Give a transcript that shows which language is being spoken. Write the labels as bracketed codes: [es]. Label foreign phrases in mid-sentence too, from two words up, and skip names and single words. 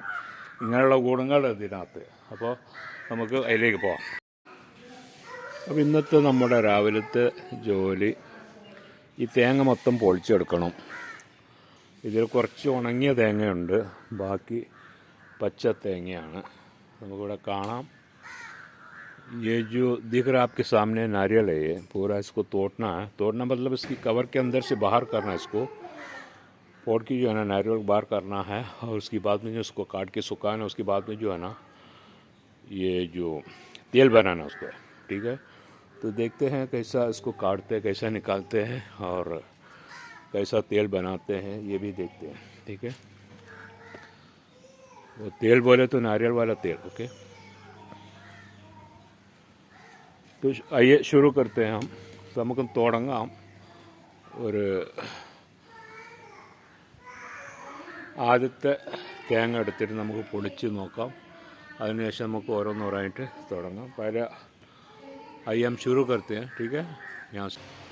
[ml] ഇങ്ങനെയുള്ള ഗുണങ്ങൾ ഇതിനകത്ത്. അപ്പോൾ നമുക്ക് അതിലേക്ക് പോകാം. അപ്പോൾ ഇന്നത്തെ നമ്മുടെ രാവിലത്തെ ജോലി, ഈ തേങ്ങ മൊത്തം പൊളിച്ചെടുക്കണം. ഇതിൽ കുറച്ച് ഉണങ്ങിയ തേങ്ങയുണ്ട്, ബാക്കി പച്ച തേങ്ങയാണ്. നമുക്കിവിടെ കാണാം. [hi] ये जो दिख रहा है आपके सामने नारियल है, ये पूरा इसको तोड़ना है. तोड़ना मतलब इसकी कवर के अंदर से बाहर करना है. इसको फोड़ के जो है ना नारियल बाहर करना है, और उसके बाद में जो उसको काट के सुखाना है. उसके बाद में जो है ना ये जो तेल बनाना है उसको, ठीक है. तो देखते हैं कैसा इसको काटते हैं, कैसा निकालते हैं और कैसा तेल बनाते हैं, ये भी देखते हैं, ठीक है. वो तेल बोले तो नारियल वाला तेल. ओके, तो आइए शुरू करते हैं हम. [ml] നമുക്ക് തുടങ്ങാം. ഒരു ആദ്യത്തെ തേങ്ങ എടുത്തിട്ട് നമുക്ക് പൊളിച്ച് നോക്കാം. അതിനുശേഷം നമുക്ക് ഓരോന്നോരായിട്ട് തുടങ്ങാം. [hi] പല आइए हम शुरू करते हैं, ठीक है. यहाँ से